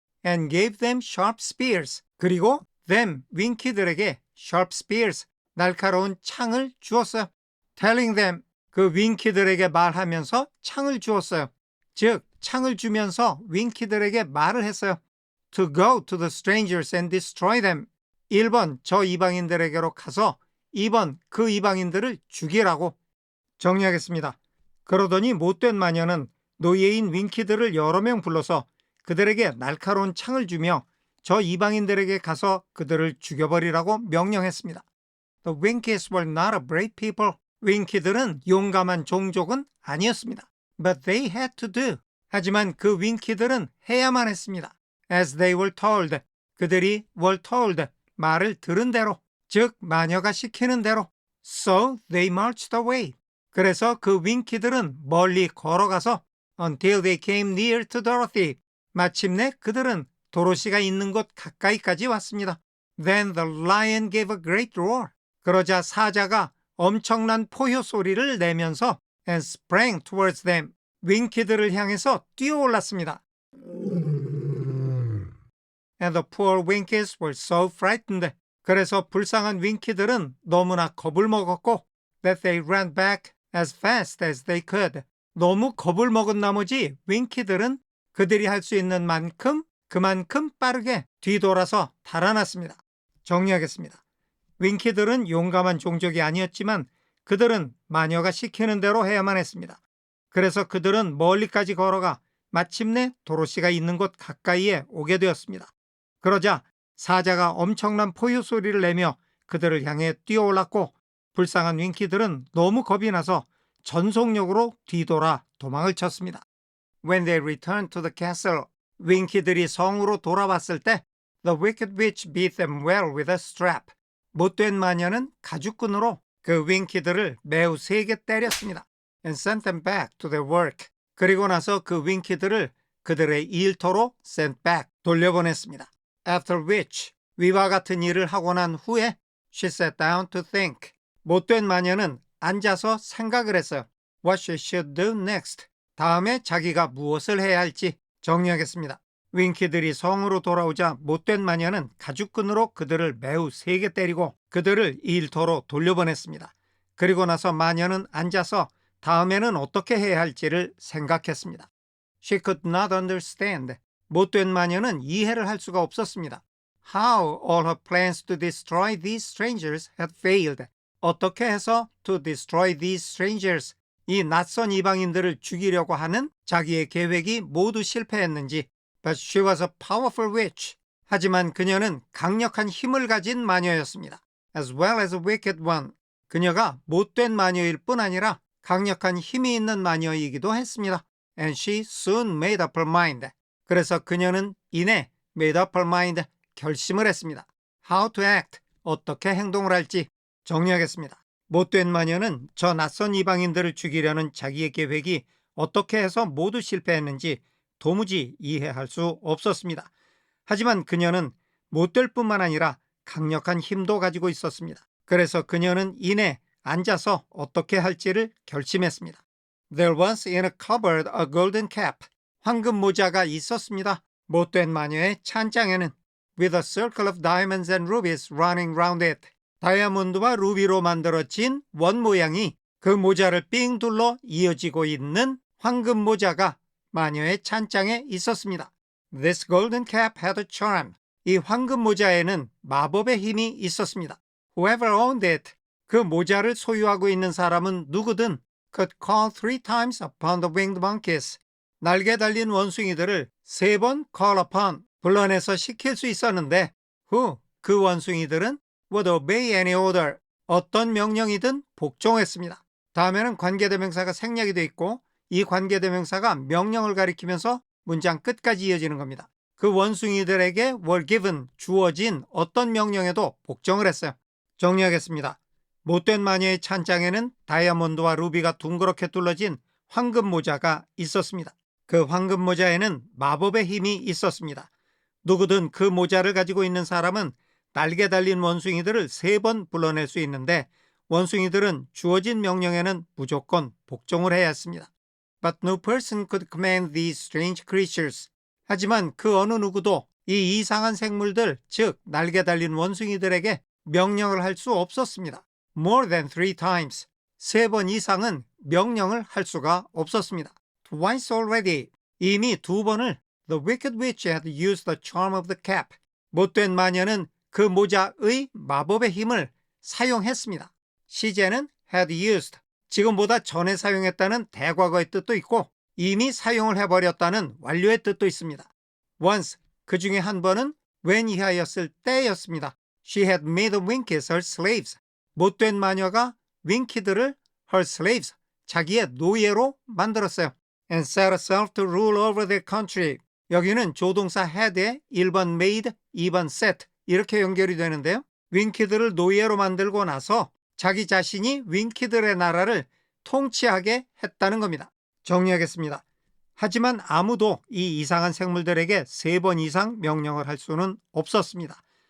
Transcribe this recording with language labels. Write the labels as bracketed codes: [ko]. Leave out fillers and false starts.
[en] And gave them sharp spears. [ko] 그리고 [en] them, [ko] 윙키들에게 [en] sharp spears, [ko] 날카로운 창을 주었어요. [en] telling them, [ko] 그 윙키들에게 말하면서 창을 주었어요. 즉, 창을 주면서 윙키들에게 말을 했어요. [en] To go to the strangers and destroy them. [ko] 1번, 저 이방인들에게로 가서 2번, 그 이방인들을 죽이라고. 정리하겠습니다. 그러더니 못된 마녀는 노예인 윙키들을 여러 명 불러서 그들에게 날카로운 창을 주며 저 이방인들에게 가서 그들을 죽여버리라고 명령했습니다. [en] The Winkies were not a brave people. [ko] 윙키들은 용감한 종족은 아니었습니다. [en] But they had to do. [ko] 하지만 그 윙키들은 해야만 했습니다. [en] As they were told. [ko] 그들이 [en] were told. [ko] 말을 들은 대로. 즉 마녀가 시키는 대로. [en] So they marched away. [ko] 그래서 그 윙키들은 멀리 걸어가서 [en] until they came near to Dorothy. [ko] 마침내 그들은 도로시가 있는 곳 가까이까지 왔습니다. [en] Then the lion gave a great roar. [ko] 그러자 사자가 엄청난 포효 소리를 내면서 [en] and sprang towards them. [ko] 윙키들을 향해서 뛰어올랐습니다. [en] And the poor Winkies were so frightened. [ko] 그래서 불쌍한 윙키들은 너무나 겁을 먹었고 [en] that they ran back as fast as they could. [ko] 너무 겁을 먹은 나머지 윙키들은 그들이 할 수 있는 만큼 그만큼 빠르게 뒤돌아서 달아났습니다. 정리하겠습니다. 윙키들은 용감한 종족이 아니었지만 그들은 마녀가 시키는 대로 해야만 했습니다. 그래서 그들은 멀리까지 걸어가 마침내 도로시가 있는 곳 가까이에 오게 되었습니다. 그러자 사자가 엄청난 포효 소리를 내며 그들을 향해 뛰어올랐고 불쌍한 윙키들은 너무 겁이 나서 전속력으로 뒤돌아 도망을 쳤습니다. [en] When they returned to the castle, [ko] 윙키들이 성으로 돌아왔을 때 [en] The wicked witch beat them well with a strap. [ko] 못된 마녀는 가죽끈으로 그 윙키들을 매우 세게 때렸습니다. [en] And sent them back to their work. [ko] 그리고 나서 그 윙키들을 그들의 일터로 [en] sent back, [ko] 돌려보냈습니다. [en] After which, [ko] 위와 같은 일을 하고 난 후에 [en] she sat down to think. [ko] 못된 마녀는 앉아서 생각을 했어요. [en] What she should do next. [ko] 다음에 자기가 무엇을 해야 할지. 정리하겠습니다. 윙키들이 성으로 돌아오자 못된 마녀는 가죽끈으로 그들을 매우 세게 때리고 그들을 일터로 돌려보냈습니다. 그리고 나서 마녀는 앉아서 다음에는 어떻게 해야 할지를 생각했습니다. [en] She could not understand. [ko] 못된 마녀는 이해를 할 수가 없었습니다. [en] How all her plans to destroy these strangers had failed. [ko] 어떻게 해서 [en] to destroy these strangers, [ko] 이 낯선 이방인들을 죽이려고 하는 자기의 계획이 모두 실패했는지. [en] But she was a powerful witch. [ko] 하지만 그녀는 강력한 힘을 가진 마녀였습니다. [en] as well as a wicked one. [ko] 그녀가 못된 마녀일 뿐 아니라 강력한 힘이 있는 마녀이기도 했습니다. [en] And she soon made up her mind. [ko] 그래서 그녀는 이내 [en] made up her mind, [ko] 결심을 했습니다. [en] How to act, [ko] 어떻게 행동을 할지. 정리하겠습니다. 못된 마녀는 저 낯선 이방인들을 죽이려는 자기의 계획이 어떻게 해서 모두 실패했는지 도무지 이해할 수 없었습니다. 하지만 그녀는 못될 뿐만 아니라 강력한 힘도 가지고 있었습니다. 그래서 그녀는 이내 앉아서 어떻게 할지를 결심했습니다. [en] There was in a cupboard a golden cap. [ko] 황금 모자가 있었습니다. 못된 마녀의 찬장에는 [en] with a circle of diamonds and rubies running round it. [ko] 다이아몬드와 루비로 만들어진 원 모양이 그 모자를 삥 둘러 이어지고 있는 황금 모자가 마녀의 찬장에 있었습니다. [en] This golden cap had a charm. [ko] 이 황금 모자에는 마법의 힘이 있었습니다. [en] Whoever owned it, [ko] 그 모자를 소유하고 있는 사람은 누구든 [en] could call 3 times upon the winged monkeys. [ko] 날개 달린 원숭이들을 3번 [en] call upon, [ko] 불러내서 시킬 수 있었는데 who, 그 원숭이들은 [en] would obey any order, [ko] 어떤 명령이든 복종했습니다. 다음에는 관계대명사가 생략이 되어 있고 이 관계대명사가 명령을 가리키면서 문장 끝까지 이어지는 겁니다. 그 원숭이들에게 [en] were given, [ko] 주어진 어떤 명령에도 복종을 했어요. 정리하겠습니다. 못된 마녀의 찬장에는 다이아몬드와 루비가 둥그렇게 둘러진 황금 모자가 있었습니다. 그 황금 모자에는 마법의 힘이 있었습니다. 누구든 그 모자를 가지고 있는 사람은 날개 달린 원숭이들을 3번 불러낼 수 있는데 원숭이들은 주어진 명령에는 무조건 복종을 해야 했습니다. [en] But no person could command these strange creatures. [ko] 하지만 그 어느 누구도 이 이상한 생물들, 즉 날개 달린 원숭이들에게 명령을 할 수 없었습니다. [en] More than 3 times. [ko] 3번 이상은 명령을 할 수가 없었습니다. [en] Twice already. [ko] 이미 2번을 [en] The wicked witch had used the charm of the cap. [ko] 못된 마녀는 그 모자의 마법의 힘을 사용했습니다. 시제는 had used. 지금보다 전에 사용했다는 대과거의 뜻도 있고 이미 사용을 해버렸다는 완료의 뜻도 있습니다. [en] Once, [ko] 그 중에 한 번은 when 이하였을 때였습니다. [en] She had made the winkies her slaves. [ko] 못된 마녀가 윙키들을 [en] her slaves, [ko] 자기의 노예로 만들었어요. [en] And set herself to rule over their country. [ko] 여기는 조동사 had에 1번 made, 2번 set 이렇게 연결이 되는데요. 윙키들을 노예로 만들고 나서 자기 자신이 윙키들의 나라를 통치하게 했다는 겁니다. 정리하겠습니다. 하지만 아무도 이 이상한 생물들에게 3번 이상 명령을 할 수는 없었습니다.